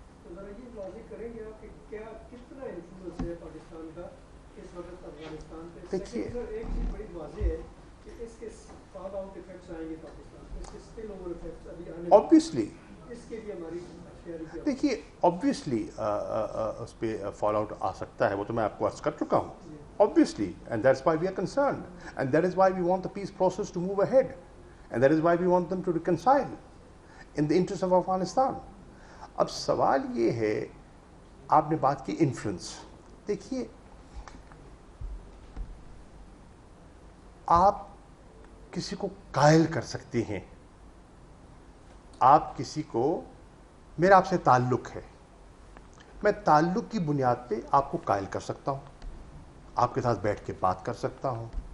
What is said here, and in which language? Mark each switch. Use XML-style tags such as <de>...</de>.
<ur>تو ذرا یہ واضح کریں گے آپ کہ کیا کتنا انفلوئنس ہے پاکستان کا اس وقت افغانستان پہ؟ دیکھیے ایک چیز بڑی واضح ہے کہ اس کے فال آؤٹ افیکٹس آئیں گے پاکستان میں، اس کے اسپل اوور افیکٹس ابھی آنے</ur> <en>Obviously.</en> <ur>اس کے لیے ہماری دیکھیے آبویسلی اس پہ فال آؤٹ آ سکتا ہے، وہ تو میں آپ کو عرض کر چکا ہوں.</ur> <en>Obviously, and that's why we are concerned, and that is why we want the peace process to move ahead, and that is why we want them to reconcile in the interest of Afghanistan.</en> <ur>اب سوال یہ ہے، آپ نے بات کی influence. دیکھیے آپ کسی کو قائل کر سکتے ہیں، آپ کسی کو، میرا آپ سے تعلق ہے، میں تعلق کی بنیاد پہ آپ کو قائل کر سکتا ہوں، آپ کے ساتھ بیٹھ کے بات کر سکتا ہوں.</ur>